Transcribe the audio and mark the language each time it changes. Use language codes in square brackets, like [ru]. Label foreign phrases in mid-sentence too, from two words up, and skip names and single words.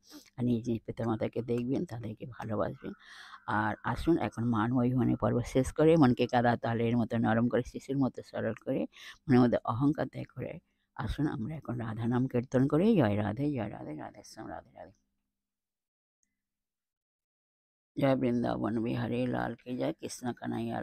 [bn] আর নিজ নিজ পিতামাতাকে দেখবেন, তাদেরকে ভালোবাসবেন। আর আসুন এখন মান অভিমানের পর্ব শেষ করে মনকে কাদা তালের মতো নরম করে, শিশুর মতো সরল করে, মনের মধ্যে অহংকার ত্যাগ করে আসুন আমরা এখন রাধা নাম কীর্তন করে জয় রাধে জয় রাধে রাধে শ্যাম। রাধে রাধে। [hi] जय वृंदावन बिहारी लाल की जय। कृष्ण कन्हैया